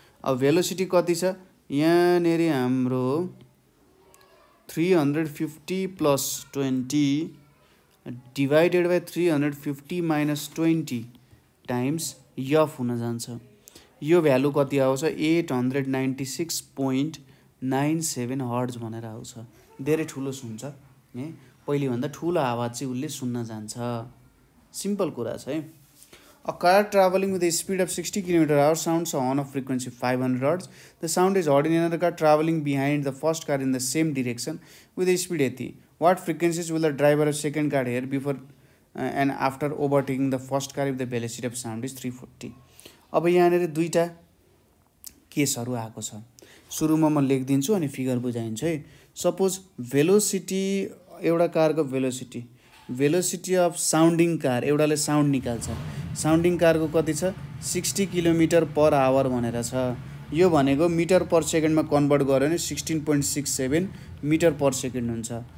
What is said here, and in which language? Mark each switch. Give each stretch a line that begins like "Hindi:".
Nepali: अब भेलोसिटी कति छ यहाँनिर हाम्रो 350 plus 20 divided by 350 minus 20 times F हुन जान्छ यो भ्यालु कति आउँछ 896.97 हर्ट्ज भनेर आउँछ धेरै ठुलो सुन्छ है पहिलेभन्दा ठुलो आवाज चाहिँ उसले सुन्न जान्छ सिम्पल कुरा छ है।
English: A car traveling with a speed of 60 km/h sounds a horn of frequency 500 Hz. The sound is heard in another car traveling behind the first car in the same direction with a speed 80. What frequencies will the driver of second car hear before and after overtaking the first car if the velocity of sound is 340?
Nepali: अब यहाँनिर दुईटा केसहरू आएको छ सुरुमा म लेखिदिन्छु अनि figure बुझाइन्छु है। Suppose velocity एउटा कारको भेलोसिटी अफ साउन्डिङ कार एउटाले साउन्ड निकाल्छ साउन्डिङ कारको कति छ 60 km/h भनेर छ यो भनेको मिटर पर सेकेन्डमा कन्भर्ट गर्यो भने 16.67 मिटर पर सेकेन्ड हुन्छ।